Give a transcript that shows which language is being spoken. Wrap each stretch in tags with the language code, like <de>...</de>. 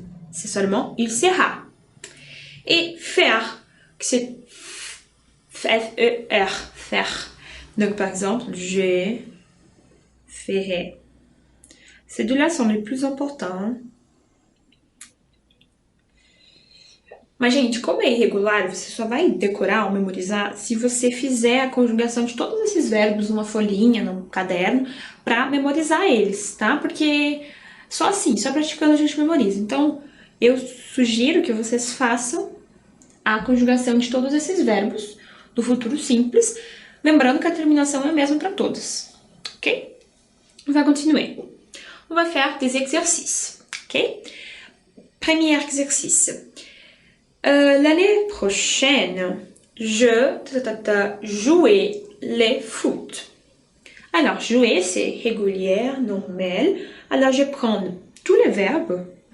<fr>C'est seulement il sera. Et faire, c'est F-E-R, faire. Donc, par exemple, je ferai. Ces deux-là sont les plus importants.</fr> <pt>Mas, gente, como é irregular, você só vai decorar ou memorizar se você fizer a conjugação de todos esses verbos numa folhinha, num caderno, para memorizar eles, tá? Porque só assim, só praticando a gente memoriza. Então, eu sugiro que vocês façam a conjugação de todos esses verbos do futuro simples, lembrando que a terminação é a mesma para todos, ok?</pt> <fr>On va continuer. On va faire des exercices, ok? Premier exercice. L'année prochaine, je jouer les foot. Alors, jouer, c'est régulière, normal. Alors, je prends tous les verbes.</fr>